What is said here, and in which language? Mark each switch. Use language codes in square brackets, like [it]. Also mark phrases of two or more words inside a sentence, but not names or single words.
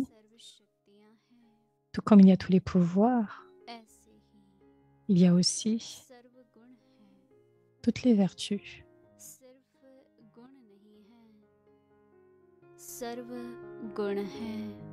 [hi] सर्व शक्तियां हैं, [fr] tout comme il y a tous les pouvoirs, [hi] ऐसे ही [fr] il y a aussi [hi] सर्व गुण हैं। [fr] toutes les vertus. [hi] सिर्फ गुण नहीं है, सर्व गुण हैं।